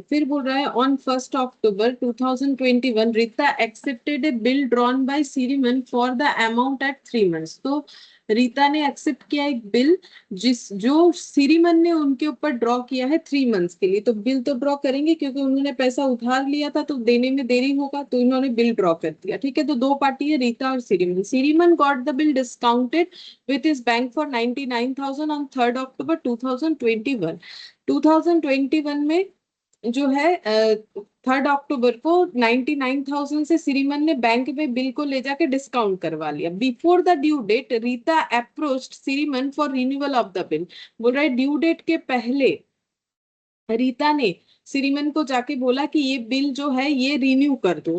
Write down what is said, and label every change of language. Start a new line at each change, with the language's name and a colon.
Hindi: फिर बोल रहा है
English: On 1 October 2021 Rita accepted a bill drawn by Sriman for the amount at 3 months.
Hindi: तो रीता ने एक्सेप्ट किया एक बिल जो सिरीमन ने उनके ऊपर ड्रॉ किया है 3 मंथ्स के लिए। तो बिल तो ड्रॉ करेंगे क्योंकि उन्होंने पैसा उधार लिया था तो देने में देरी होगा, तो इन्होंने बिल ड्रॉ कर दिया। ठीक है, तो दो पार्टी है, रीता और सिरीमन।
English: Sriman got the bill discounted with his bank for 99,000 on 3rd October 2021।
Hindi: 2021 में जो है 3rd अक्टूबर को 99,000 से सिरीमन ने बैंक में बिल को ले जाके डिस्काउंट करवा लिया।
English: Before the due date Rita approached Sriman for renewal of the bill.
Hindi: बोल रहा है ड्यू डेट के पहले रीता ने सिरीमन को जाके बोला कि ये बिल जो है ये रिन्यू कर दो।